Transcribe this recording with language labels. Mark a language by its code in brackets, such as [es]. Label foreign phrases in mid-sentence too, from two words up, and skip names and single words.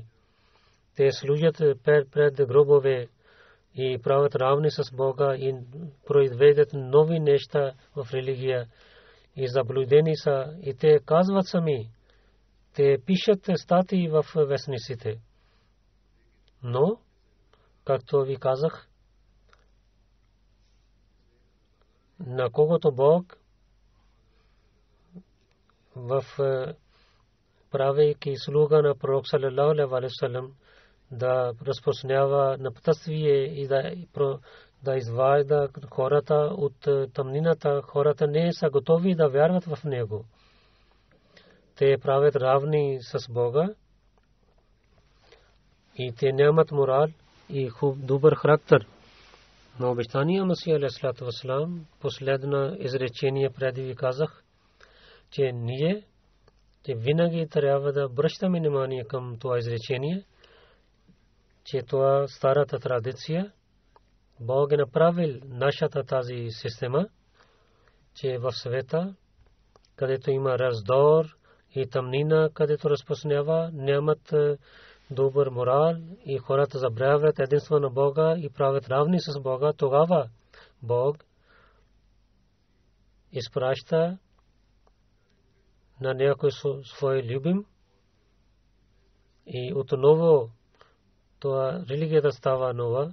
[bg] Те служат пред гробове и правят равни с Бога и произведат нови неща в религия и заблудени са, и те казват сами, те пишат статии в вестниците. Но, както ви казах, на когото Бог в правейки слуга на пророк [ar] صلى الله عليه وسلم [bg] да разпространява напътствие и да изважда хората от тъмнината, хората не са готови да вярват в него. Те правят равни с Бога и те нямат морал и добър характер. Но обещания Масия [ar] عليه الصلاة والسلام, [bg] последно изречение преди ви казах, че ние винаги трябва да обръщаме внимание към това изречение, че това старата традиция, Бог е направил нашата тази система, че в света, където има раздор и тъмнина, където разпространява, нямат добър морал и хората забравят единство на Бога и правят равни с Бога, тогава Бог изпраща на някой свой любим и отново това религията става нова.